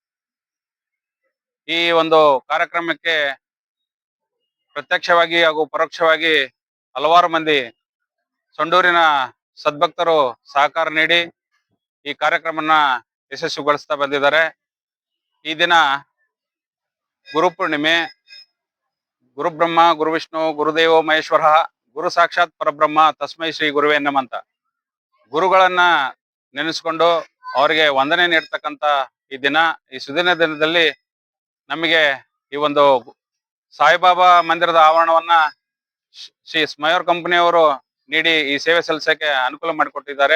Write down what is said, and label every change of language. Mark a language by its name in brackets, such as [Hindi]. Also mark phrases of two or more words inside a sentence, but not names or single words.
[Kannada] ಈ ಒಂದು ಕಾರ್ಯಕ್ರಮಕ್ಕೆ ಪ್ರತ್ಯಕ್ಷವಾಗಿ ಹಾಗೂ ಪರೋಕ್ಷವಾಗಿ ಹಲವಾರು ಮಂದಿ ಸಂಡೂರಿನ ಸದ್ಭಕ್ತರು ಸಹಕಾರ ನೀಡಿ ಈ ಕಾರ್ಯಕ್ರಮನ ಯಶಸ್ವಿಗೊಳಿಸ್ತಾ ಬಂದಿದ್ದಾರೆ. ಈ ದಿನ ಗುರುಪೂರ್ಣಿಮೆ. [Sanskrit] ಗುರುಬ್ರಹ್ಮ ಗುರುವಿಷ್ಣು ಗುರುದೇವೋ ಮಹೇಶ್ವರ ಗುರು ಸಾಕ್ಷಾತ್ ಪರಬ್ರಹ್ಮ ತಸ್ಮೈ ಶ್ರೀ ಗುರುವೇ ನಮಃ [Kannada] ಅಂತ ಗುರುಗಳನ್ನ ನೆನೆಸ್ಕೊಂಡು ಅವರಿಗೆ ವಂದನೆ ನೀಡ್ತಕ್ಕಂತ ಈ ದಿನ, ಈ ಸುದಿನ ದಿನದಲ್ಲಿ ನಮಗೆ ಈ ಒಂದು ಸಾಯಿಬಾಬಾ ಮಂದಿರದ ಆವರಣವನ್ನ ಶ್ರೀ ಸ್ಮಯೂರ್ ಕಂಪನಿಯವರು ನೀಡಿ ಈ ಸೇವೆ ಸಲ್ಲಿಸಕ್ಕೆ ಅನುಕೂಲ ಮಾಡಿಕೊಟ್ಟಿದ್ದಾರೆ.